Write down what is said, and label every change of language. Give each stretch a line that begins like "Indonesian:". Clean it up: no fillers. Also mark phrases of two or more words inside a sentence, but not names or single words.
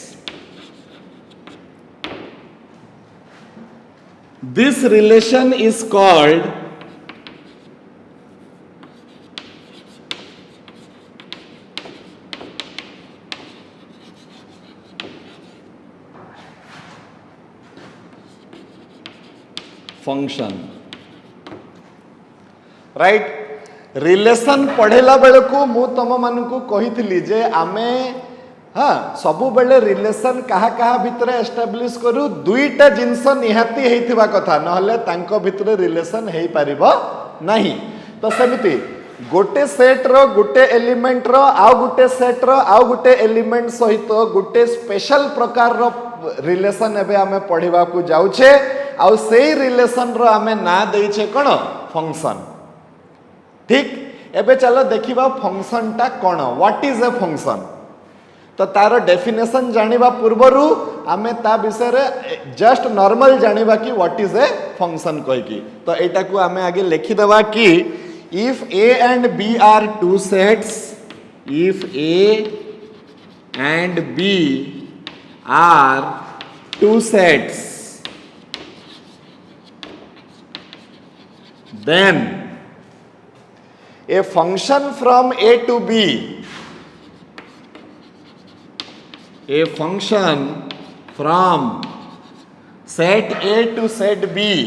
English: This relation is called function. Right?
Odia: ରିଲେସନ ପଢ଼ିଲା ବେଳ କୁ ମୁଁ ତମ ମାନଙ୍କୁ କହିଛି ଯେ ଆମେ ହଁ ସବୁ ବେଳେ ରିଲେସନ କାହା କାହା ଭିତରେ ଏଷ୍ଟାବ୍ଲିସ କରୁ ଦୁଇଟା ଜିନିଷ ନିହାତି ହେଉଥିବା କଥା ନହେଲେ ତାଙ୍କ ଭିତରେ ରିଲେସନ ହୋଇ ପାରିବ ନାହିଁ ତୋ ସେମିତି ଗୋଟେ ସେଟ ରୋ ଗୋଟେ ଏଲିମେଣ୍ଟ ରୋ ଆଉ ଗୋଟେ ସେଟ ରୋ ଆଉ ଗୋଟେ ଏଲିମେଣ୍ଟ ସହିତ ଗୋଟେ ସ୍ପେସାଲ ପ୍ରକାର ରୋ ରିଲେସନ ଏବେ ଆମେ ପଢ଼ିବା କୁ ଯାଉଛେ ଆଉ ସେହି ରିଲେସନ ରୋ ଆମେ ନାଁ ଦେଉଛେ କୋଣ ଫଙ୍କସନ ଠିକ ଏବେ ଚାଲ ଦେଖିବା ଫଙ୍କସନ ଟା କୋଣ
English: what is a function
Odia: ତୋ ତାର ଡେଫିନେସନ ଜାଣିବା ପୂର୍ବରୁ ଆମେ ତା ବିଷୟ ରେ ଜଷ୍ଟ ନର୍ମାଲ ଜାଣିବା କି
English: what is a function
Odia: କହି କି ତୋ ଏଟା କୁ ଆମେ ଆଗେ ଲେଖି ଦେବା କି
English: if a and b are two sets if a and b are two sets then a function from a to b a function from set a to set b